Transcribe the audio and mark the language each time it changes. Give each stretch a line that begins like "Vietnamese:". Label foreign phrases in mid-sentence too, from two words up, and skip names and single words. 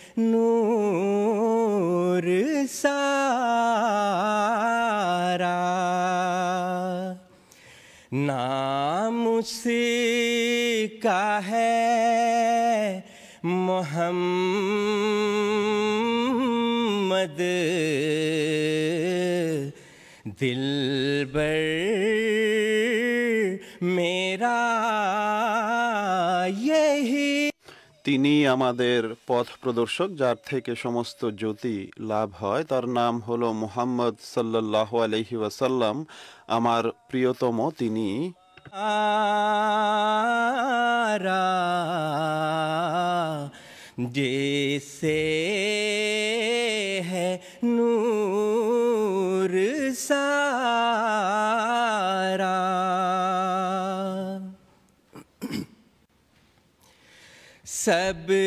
Urdu: نور سارا، نام اس کا ہے محمد، دلبر میرا یہی۔
Bangla: তিনি আমাদের পথ প্রদর্শক, যার থেকে সমস্ত জ্যোতি লাভ হয়। তার নাম হলো মুহাম্মদ
Arabic: صلى الله عليه وسلم.
Bangla: আমার প্রিয়তম তিনি।
Urdu: جیسے ہے نور سارا، سب